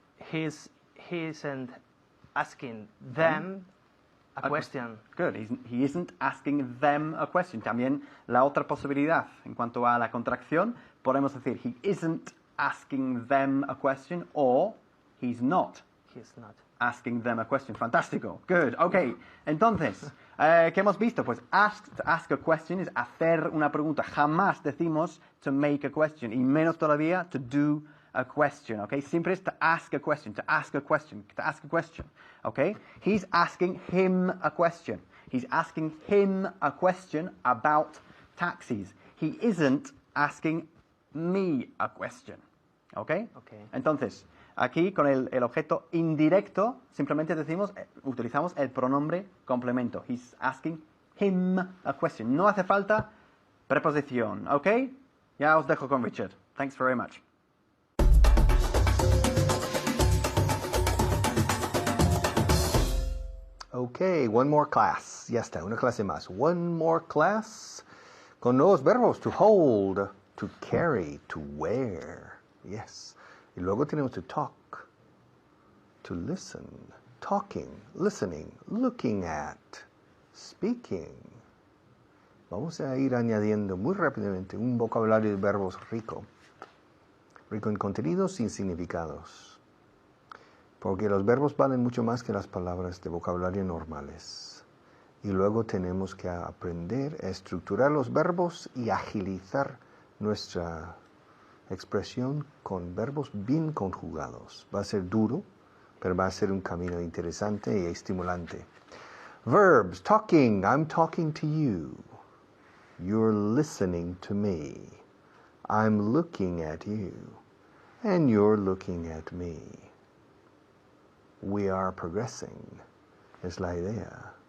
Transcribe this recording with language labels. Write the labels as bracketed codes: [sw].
[en] He isn't asking them a question. Good. He isn't asking them a question. [es] También la otra posibilidad en cuanto a la contracción, podemos decir [en] he isn't asking them a question or he's not He's not. asking them a question. Fantástico. Good. Okay. [es] Entonces, ¿qué hemos visto? Pues [en] to ask a question [es] es hacer una pregunta. Jamás decimos [en] to make a question [es] y menos todavía [en] to do a question. [es] Okay. Siempre es [en] to ask a question, to ask a question, to ask a question. Okay. He's asking him a question. He's asking him a question about taxis. He isn't asking me a question. Okay. Okay. [es] Entonces, aquí con el objeto indirecto simplemente utilizamos el pronombre complemento. [en] He's asking him a question. [es] No hace falta preposición, ¿ok? Ya os dejo con Richard. [en] Thanks very much. Okay, one more class. [es] Ya está, una clase más. [en] One more class [es] con nuevos verbos. [en] To hold, to carry, to wear. Yes. [es] Y luego tenemos [en] to talk, to listen, talking, listening, looking at, speaking. [es] Vamos a ir añadiendo muy rápidamente un vocabulario de verbos rico. Rico en contenidos y significados. Porque los verbos valen mucho más que las palabras de vocabulario normales. Y luego tenemos que aprender a estructurar los verbos y agilizar nuestra expresión con verbos bien conjugados. Va a ser duro, pero va a ser un camino interesante y estimulante. [en] Verbs, talking, I'm talking to you. You're listening to me. I'm looking at you. And you're looking at me. We are progressing. [es] Es la idea.